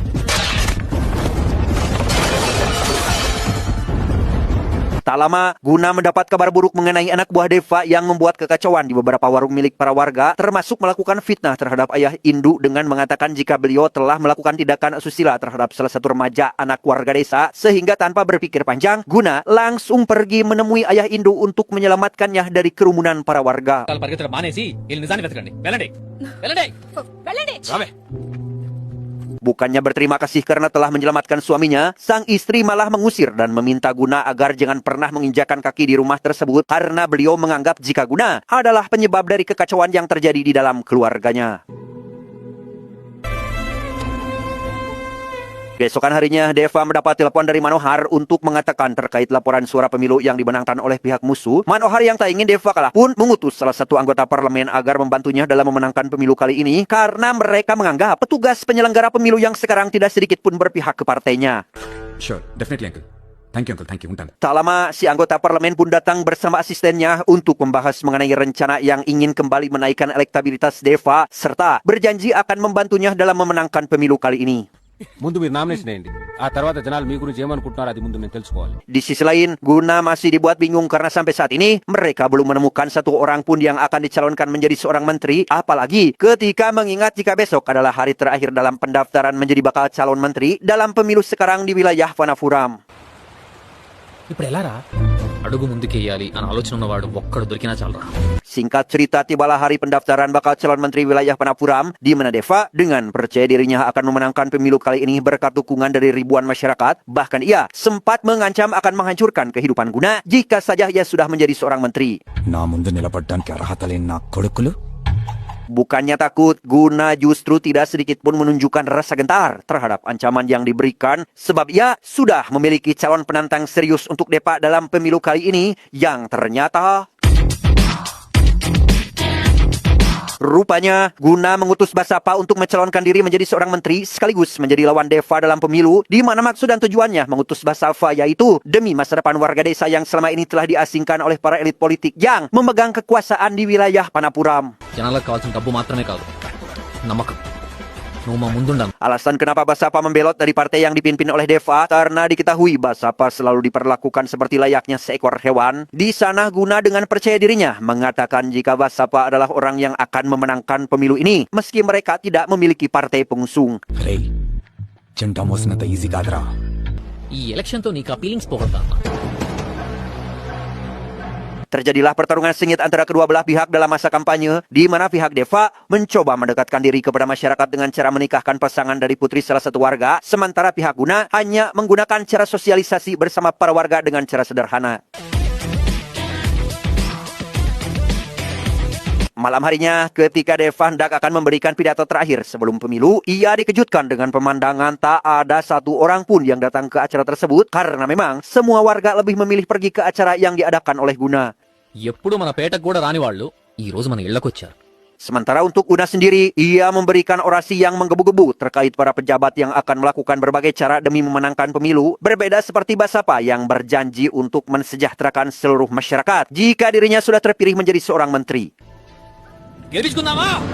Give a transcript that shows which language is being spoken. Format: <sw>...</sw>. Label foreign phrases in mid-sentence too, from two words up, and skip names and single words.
<id>Tak lama, Guna mendapat kabar buruk mengenai anak buah Deva yang membuat kekacauan di beberapa warung milik para warga, termasuk melakukan fitnah terhadap ayah Indu dengan mengatakan jika beliau telah melakukan tindakan asusila terhadap salah satu remaja anak warga desa, sehingga tanpa berpikir panjang, Guna langsung pergi menemui ayah Indu untuk menyelamatkannya dari kerumunan para warga.</id> <te>పరిగెత్తడం మానేసి వీళ్ళు నిజాన్ని వెతకండి వెళ్ళండి వెళ్ళండి వెళ్ళండి. రావే.</te> <id>Bukannya berterima kasih karena telah menyelamatkan suaminya, sang istri malah mengusir dan meminta Guna agar jangan pernah menginjakan kaki di rumah tersebut karena beliau menganggap jika Guna adalah penyebab dari kekacauan yang terjadi di dalam keluarganya. Keesokan harinya, Deva mendapat telepon dari Manohar untuk mengatakan terkait laporan suara pemilu yang dimenangkan oleh pihak musuh. Manohar yang tak ingin Deva kalah pun mengutus salah satu anggota parlemen agar membantunya dalam memenangkan pemilu kali ini karena mereka menganggap petugas penyelenggara pemilu yang sekarang tidak sedikit pun berpihak ke partainya.</id> <en>Sure definitely uncle. Thank you ఉంటాను.</en> <id>Tak lama, si anggota parlemen pun datang bersama asistennya untuk membahas mengenai rencana yang ingin kembali menaikkan elektabilitas Deva serta berjanji akan membantunya dalam memenangkan pemilu kali ini.</id> <te>ముందు మీరు నామినేషన్ వేయండి ఆ తర్వాత జనాలు మీ గురించి ఏమనుకుంటున్నారో అది ముందు నేను తెలుసుకోవాలి.</te> <id>Di sisi lain, Guna masih dibuat bingung karena sampai saat ini mereka belum menemukan satu orang pun yang akan dicalonkan menjadi seorang menteri, apalagi ketika mengingat jika besok adalah hari terakhir dalam pendaftaran menjadi bakal calon menteri dalam pemilu sekarang di wilayah Vanapuram.</id> <te>ఇప్పుడు ఎలా రా? అడుగు ముందుకేయాలి అని ఆలోచన ఉన్నవాడు ఒక్కడు దొరికినా చాలరా.</te> <id>Singkat cerita, tibalah hari pendaftaran bakal calon menteri wilayah Vanapuram, di mana Deva dengan percaya dirinya akan memenangkan pemilu kali ini berkat dukungan dari ribuan masyarakat. Bahkan ia sempat mengancam akan menghancurkan kehidupan Guna jika saja ia sudah menjadi seorang menteri.</id> <te>నా ముందు నిలబడ్డానికి అర్హత లేని నా కొడుకులు</te> <id>Bukannya takut, Guna justru tidak sedikit pun menunjukkan rasa gentar terhadap ancaman yang diberikan sebab ia sudah memiliki calon penantang serius untuk Deva dalam pemilu kali ini yang ternyata rupanya Guna mengutus Basapa untuk mencalonkan diri menjadi seorang menteri sekaligus menjadi lawan Deva dalam pemilu, di mana maksud dan tujuannya mengutus Basapa yaitu demi masa depan warga desa yang selama ini telah diasingkan oleh para elit politik yang memegang kekuasaan di wilayah Vanapuram.</id> <te>జనాలకు కావాల్సిన డబ్బు మాత్రమే కాదు, నమ్మకం. నువ్వు మా ముందుండాలి.</te> <id>Alasan kenapa Basapa membelot dari partai yang dipimpin oleh Deva karena diketahui Basapa selalu diperlakukan seperti layaknya seekor hewan. Di sana Guna dengan percaya dirinya mengatakan jika Basapa adalah orang yang akan memenangkan pemilu ini meski mereka tidak memiliki partai pengusung.</id> <te>రే జెండా మోసినంత ఈజీ కాదురా. ఈ ఎలక్షన్ తో నీకు ఆ ఫీలింగ్స్ పోగొడతా.</te> <id>Terjadilah pertarungan sengit antara kedua belah pihak dalam masa kampanye, di mana pihak Deva mencoba mendekatkan diri kepada masyarakat dengan cara menikahkan pasangan dari putri salah satu warga, sementara pihak Guna hanya menggunakan cara sosialisasi bersama para warga dengan cara sederhana. Malam harinya, ketika Deva hendak akan memberikan pidato terakhir sebelum pemilu, ia dikejutkan dengan pemandangan tak ada satu orang pun yang datang ke acara tersebut karena memang semua warga lebih memilih pergi ke acara yang diadakan oleh Guna.</id> <te>ఎప్పుడు మన పేటకు కూడా రాని వాళ్ళు ఈ రోజు మన ఇళ్లకొచ్చారు.</te> <id>Sementara untuk Guna sendiri, ia memberikan orasi yang menggebu-gebu terkait para pejabat yang akan melakukan berbagai cara demi memenangkan pemilu, berbeda seperti Basapa yang berjanji untuk mensejahterakan seluruh masyarakat jika dirinya sudah terpilih menjadi seorang menteri.</id> <te>గెలిపించుకుందామా?</te>